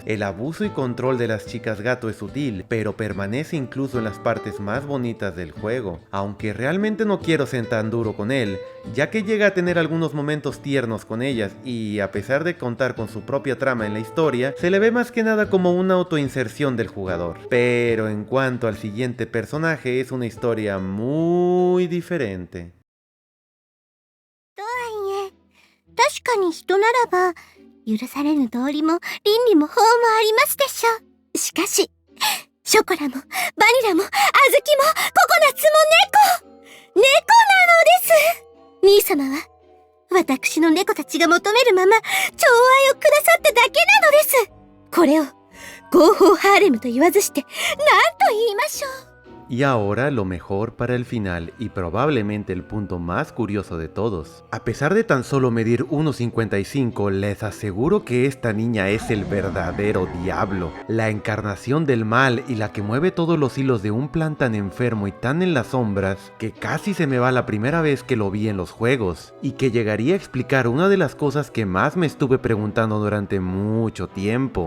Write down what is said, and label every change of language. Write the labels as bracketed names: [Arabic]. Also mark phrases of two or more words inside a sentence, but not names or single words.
[Spanish] El abuso y control de las chicas gato es sutil, pero permanece incluso en las partes más bonitas del juego, aunque realmente no quiero ser tan duro con él, ya que llega a tener algunos momentos tiernos con ellas y a pesar de contar con su propia trama en la historia, se le ve más que nada como una autoinserción del jugador. Pero en cuanto al siguiente personaje, es una historia muy diferente. [Japanese] 確かに人ならば許されぬ道理も倫理も法もありますでしょう。しかしショコラもバニラも小豆もココナッツも猫なのです。兄様は私の猫たちが求めるまま寵愛をくださっただけなのです。これを合法ハーレムと言わずして何と言いましょう。 [Spanish] Y ahora lo mejor para el final y probablemente el punto más curioso de todos. A pesar de tan solo medir 1,55, les aseguro que esta niña es el verdadero diablo, la encarnación del mal y la que mueve todos los hilos de un plan tan enfermo y tan en las sombras que casi se me va la primera vez que lo vi en los juegos, y que llegaría a explicar una de las cosas que más me estuve preguntando durante mucho tiempo.